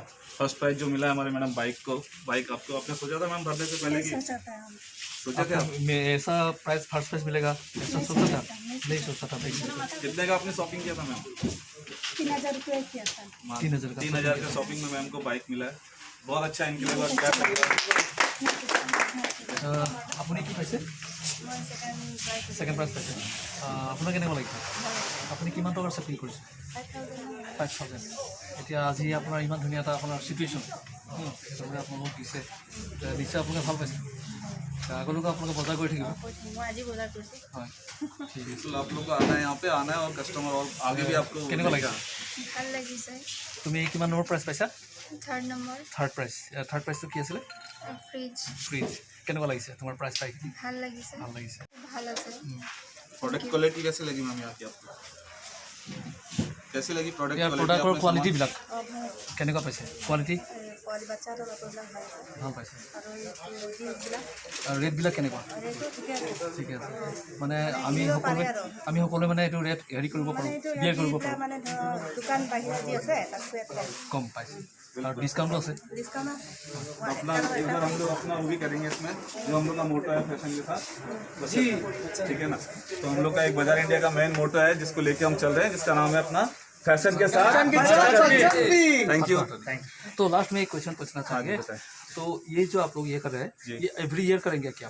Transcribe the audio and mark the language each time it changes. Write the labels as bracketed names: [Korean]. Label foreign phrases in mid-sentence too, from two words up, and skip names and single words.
[English] first prize [Hindi] जो मिला है हमारे मैडम बाइक आपको, आपने सोचा था मैम भरने से पहले कि सोचा था ऐसा प्राइस [English] first price [Hindi] मिलेगा, ऐसा सोचा था? नहीं सोचा था। कितने का आपने शॉपिंग किया था मैम? 3000 रुपये किया था। 3000 का शॉपिंग में मैम को बाइक मिला है। बहुत अच्छा इनके लिए क्या [Assamese] আপুনি কি পাইছে? [English] second prize [Assamese] পাইছে। আপোনাৰ কেনেকুৱা লাগিছে? আপুনি কিমান টকাৰ শ্বপিং কৰিছে? 5000। এতিয়া আজি আপোনাৰ ইমান ধুনীয়া এটা আপোনাৰ চিটুৱেশ্যন সেইটোকে আপোনালোকক দিছে, নিশ্চয় আপোনালোকে ভাল পাইছে। আগলৈকে আপোনালোকে বজাৰ কৰি থাকিব। হয়, ঠিক আছে। [Hindi] आप लोग को आना है, यहाँ पे आना है और कस्टमर और आगे भी आपको [Assamese] কেনেকুৱা লাগিছে? ভাল লাগিছে। তুমি কিমান নম্বৰ প্ৰাইজ পাইছা? 3rd নম্বৰ। [English] third prizeটো [Assamese] কি আছিলে? ফ্ৰিজ। কেনেকুৱা লাগিছে তোমাৰ প্ৰাইজ পাই? ভাল লাগিছে। ভাল লাগিছে। ভাল আছে। [English] product quality [Hindi] कैसी लगी मैम यहाँ की आपको? कैसी लगी [English] product quality? [Assamese] প্ৰডাক্টৰ কোৱালিটিবিলাক কেনেকুৱা পাইছে? কোৱালিটি বাচ্চাৰ কাপোৰবিলাক ভাল পাইছে। আৰু ৰেটবিলাক আৰু ৰেটবিলাক কেনেকুৱা? ঠিকে আছে। মানে আমি সকলোৱে মানে এইটো ৰেট হেৰি কৰিব পাৰোঁ, বিয়াৰ কৰিব পাৰোঁ। মানে দোকান বাহিৰত যি আছে তাতকৈ কম পাইছে [Hindi] और डिस्काउंट [Assamese] আছে। डिस्काउंट [Hindi] अपना एक बार हम लोग अपना वो भी करेंगे इसमें, जो हम लोग का मोटो है फैशन के साथ, जी ठीक है ना। तो हम लोग का एक बाजार इंडिया का [English] main motto [Hindi] है जिसको लेके हम चल रहे हैं, जिसका नाम है अपना फैशन के साथ। [English] thank you. [Hindi] तो लास्ट में एक क्वेश्चन पूछना चाहेंगे, तो ये जो आप लोग ये कर रहे हैं, ये [English] every year [Hindi] करेंगे क्या?